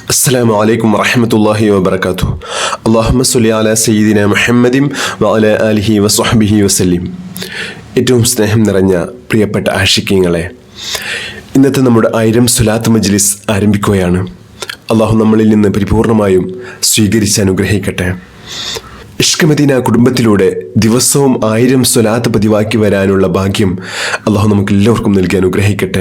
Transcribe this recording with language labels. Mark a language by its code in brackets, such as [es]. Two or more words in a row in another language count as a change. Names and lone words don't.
[ar] السلام عليكم ورحمة الله وبركاته. اللهم صل على سيدنا محمد وعلى آله وصحبه وسلم. [ml] ഏറ്റവും സ്നേഹം നിറഞ്ഞ പ്രിയപ്പെട്ട ആശിക്കീങ്ങളെ, ഇന്നത്തെ നമ്മുടെ 1000 സ്വലാത്ത് മജ്ലിസ് ആരംഭിക്കുകയാണ്. അള്ളാഹു നമ്മളിൽ നിന്ന് പരിപൂർണമായും സ്വീകരിച്ച് അനുഗ്രഹിക്കട്ടെ. ഇഷ്ക് മദീന കുടുംബത്തിലൂടെ ദിവസവും 1000 സ്വലാത്ത് പതിവാക്കി വരാനുള്ള ഭാഗ്യം അള്ളാഹു നമുക്ക് എല്ലാവർക്കും നൽകി അനുഗ്രഹിക്കട്ടെ.